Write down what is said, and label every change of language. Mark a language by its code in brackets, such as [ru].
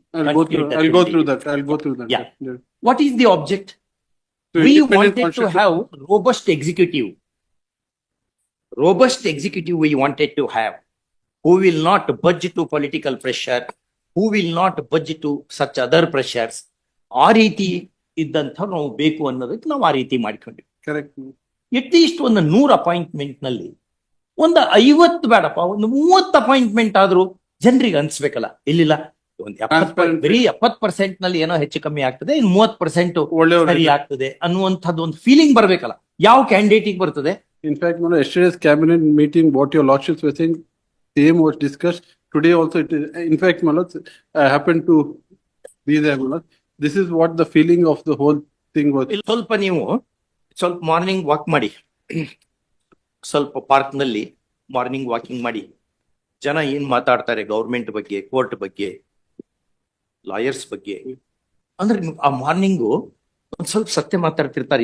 [en] I'll go through that. I'll go through that. Yeah. What is the object? So We independent wanted to constitution- have robust executive. Robust executive we wanted to have, who will not budge to political pressure, who will not budge to such other pressures. [kn] ಆ ರೀತಿ ಇದ್ದಂಥ ನಾವು ಬೇಕು ಅನ್ನೋದಕ್ಕೆ ನಾವು ಆ ರೀತಿ ಮಾಡ್ಕೊಂಡ್ವಿ. [en] Correct. [kn] ಅಟ್ಲೀಸ್ಟ್ ಒಂದು 100 ಅಪಾಯಿಂಟ್ಮೆಂಟ್ ನಲ್ಲಿ ಒಂದು 50 ಬೇಡಪ್ಪ, ಒಂದು 30 ಅಪಾಯಿಂಟ್ಮೆಂಟ್ ಆದ್ರೂ ಜನರಿಗೆ ಅನ್ಸ್ಬೇಕಲ್ಲ, ಇಲ್ಲಿಲ್ಲ ಒಂದು ಬರೀ 70% ನಲ್ಲಿ ಏನೋ ಹೆಚ್ಚು ಕಮ್ಮಿ ಆಗ್ತದೆ, ಇನ್ನು 30% ಒಳ್ಳೆಯವರು ಸರಿ ಆಗ್ತದೆ ಅನ್ನುವಂಥದ್ದು ಒಂದು ಫೀಲಿಂಗ್ ಬರ್ಬೇಕಲ್ಲ. ಯಾವ ಕ್ಯಾಂಡಿಡೇಟಿಗೆ ಬರ್ತದೆ? [en] In fact, yesterday's cabinet meeting, what your lordships were saying, same was discussed. Today also, in fact, I happened to be there, This is what the feeling of the whole thing was. [kn] ಇಲ್ಲಿ ಸ್ವಲ್ಪ morning walk ಮಾಡಿ, ಸ್ವಲ್ಪ park ನಲ್ಲಿ morning walking ಮಾಡಿ, ಜನ ಏನ್ ಮಾತಾಡ್ತಾರೆ government ಬಗ್ಗೆ, ಕೋರ್ಟ್ ಬಗ್ಗೆ, ಲಾಯರ್ಸ್ ಬಗ್ಗೆ, ಅಂದ್ರೆ ಆ ಮಾರ್ನಿಂಗು ಒಂದ್ ಸ್ವಲ್ಪ ಸತ್ಯ ಮಾತಾಡ್ತಿರ್ತಾರೆ.